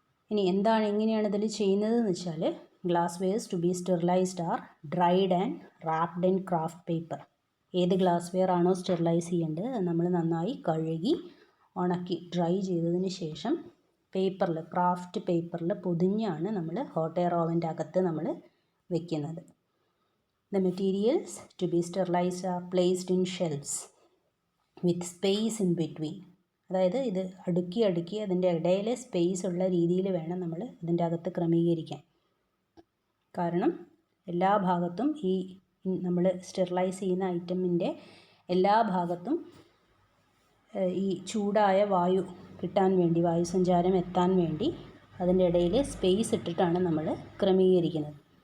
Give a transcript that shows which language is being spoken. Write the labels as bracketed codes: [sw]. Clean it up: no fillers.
[ml] ഇനി എങ്ങനെയാണ് ഇതിൽ ചെയ്യുന്നതെന്ന് വെച്ചാൽ, [en] Glass wares to be sterilised are dried and wrapped in kraft paper. [ml] ഏത് ഗ്ലാസ് വെയർ ആണോ സ്റ്റെറിലൈസ് ചെയ്യേണ്ടത് അത് നമ്മൾ നന്നായി കഴുകി ഉണക്കി ഡ്രൈ ചെയ്തതിന് ശേഷം ക്രാഫ്റ്റ് പേപ്പറിൽ പൊതിഞ്ഞാണ് നമ്മൾ ഹോട്ട് എയർ ഓവൻ്റെ അകത്ത് നമ്മൾ വെക്കുന്നത്. [en] The materials to be sterilized are placed in shelves with space in between. [ml] അതായത് ഇത് അടുക്കി അതിൻ്റെ ഇടയിൽ സ്പേസ് ഉള്ള രീതിയിൽ വേണം നമ്മൾ ഇതിൻ്റെ അകത്ത് ക്രമീകരിക്കാൻ. കാരണം എല്ലാ ഭാഗത്തും ഈ നമ്മൾ സ്റ്റെറിലൈസ് ചെയ്യുന്ന ഐറ്റമിൻ്റെ എല്ലാ ഭാഗത്തും ഈ ചൂടായ വായു കിട്ടാൻ വേണ്ടി, വായുസഞ്ചാരം എത്താൻ വേണ്ടി അതിൻ്റെ ഇടയിൽ സ്പേസ് ഇട്ടിട്ടാണ് നമ്മൾ ക്രമീകരിക്കുന്നത്.